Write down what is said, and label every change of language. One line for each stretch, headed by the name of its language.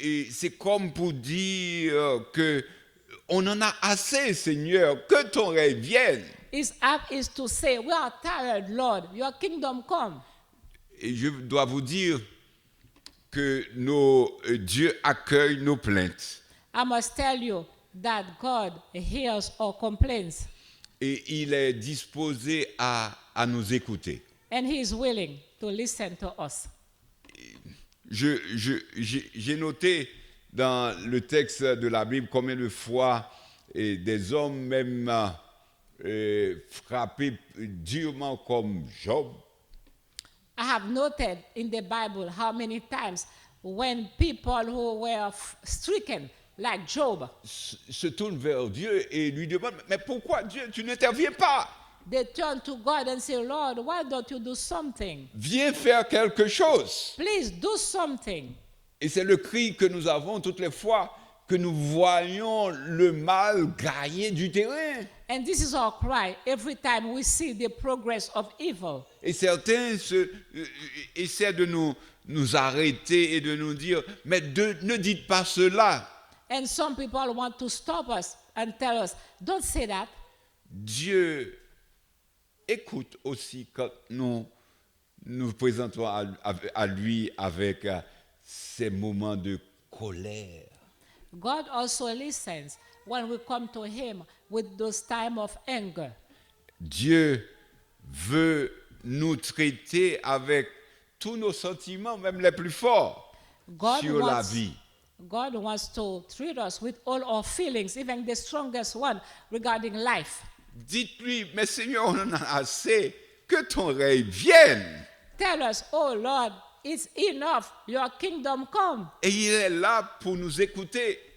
French: C'est comme pour dire que on en a assez, Seigneur, que ton règne vienne.
English: His act is to say, we are tired, Lord, your kingdom come.
French: Et je dois vous dire que Dieu accueille nos plaintes.
English: I must tell you that God hears our complaints.
French: Et il est disposé à nous écouter.
English: And he is willing to listen to us.
French: J'ai noté dans le texte de la Bible combien de fois des hommes même frappés durement comme Job.
English: I have noted in the Bible how many times when people who were stricken, like Job,
French: se tournent vers Dieu et lui demandent, mais pourquoi Dieu, tu n'interviens pas?
English: they turn to God and say, Lord, why don't you do something?
French: Viens faire quelque chose.
English: Please do something.
French: Et c'est le cri que nous avons toutes les fois que nous voyons le mal gagner du terrain.
English: And this is our cry every time we see the progress of evil.
French: Et certains essaient de nous arrêter et de nous dire, mais ne dites pas cela.
English: And some people want to stop us and tell us, don't say that.
French: Dieu écoute aussi quand nous nous présentons à lui avec ces moments de colère.
English: God also listens when we come to him with those times of anger.
French: Dieu veut nous traiter avec tous nos sentiments, même les plus forts, sur la vie.
English: God wants to treat us with all our feelings, even the strongest one regarding life.
French: Dites-lui, mais Seigneur, on en a assez, que ton règne vienne.
English: Tell us, oh Lord, it's enough, your kingdom come.
French: Et il est là pour nous écouter.